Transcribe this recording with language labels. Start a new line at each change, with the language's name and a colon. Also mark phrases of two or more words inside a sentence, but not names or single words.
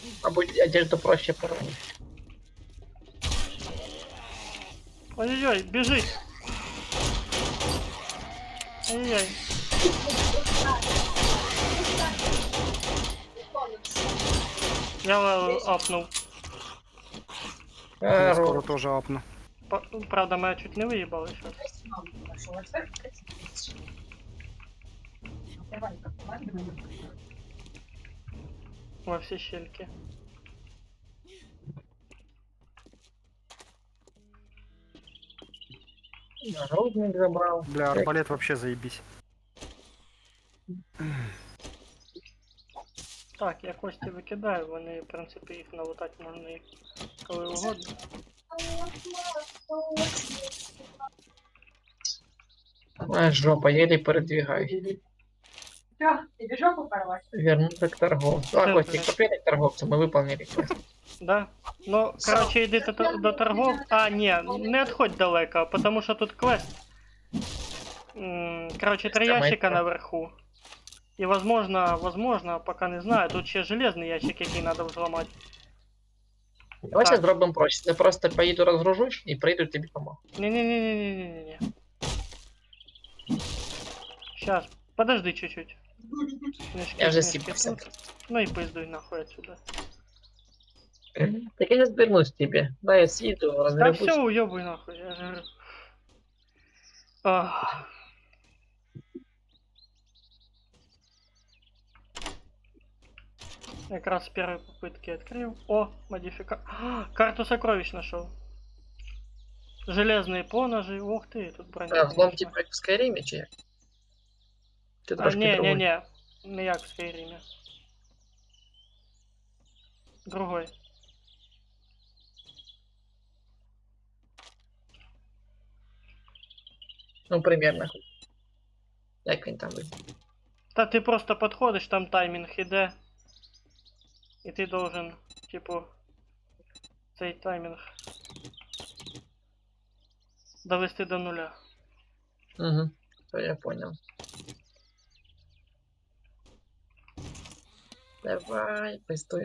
Ukrainian: Мабуть,
Russian: одежду проще порвать.
Ukrainian: Ой-ой-ой, біжить! Ой-ой-ой. Я апнув. Я скоро
Russian: Хорош.
Ukrainian: теж апну. Правда, мене чуть не виїбали зараз. Во всі щельки.
Russian: Нагрудник забрал. Бля, арбалет вообще заебись.
Ukrainian: Так, я кості викидаю, вони, в принципі, їх налутати можна і коли угодно.
Russian: Моя жопа, еле передвигаюсь.
Ukrainian: Що, тобі жопу порвати?
Russian: Вернуться к торговцу. А, Да, Костик, блядь. купили к торговцу, мы выполнили квест. Да?
Ukrainian: Ну, коротше, йди до торгов. А, ні, не відходь далеко, тому що тут квест. Коротше, 3 Це
Russian: ящика
Ukrainian: майка.
Russian: наверху.
Ukrainian: І возможно, поки не знаю, тут ще железний ящик, який треба взламати. Давай сейчас зробимо проще. Я просто поїду розгружусь і прийду тобі помогу. Не-не-не-не-не-не-не.
Russian: Сейчас, подожди чуть-чуть.
Ukrainian: Книжки, Я вже книжки сіпався. тут.
Russian: Ну и пиздуй нахуй отсюда. Так я сейчас вернусь к тебе. Да, я съеду, Да разгребусь. все, уебуй нахуй, я же говорю. Ах. Как раз с первой попытки открыл. О, карту сокровищ нашел. Железные поножи. Ух ты, тут броня. А, взлом конечно. типа
Ukrainian: як в Скайрімі чи як? Ти А,
Russian: трошки другой.
Ukrainian: не-не-не. Не як в Скайрімі.
Russian: Другой. Ну, примерно.
Ukrainian: Як він там виглядає? Та ти просто підходиш, там таймінг іде. І ти должен, типу, цей таймінг довести до нуля.
Russian: Угу, то я понял. Давай, пиздуй.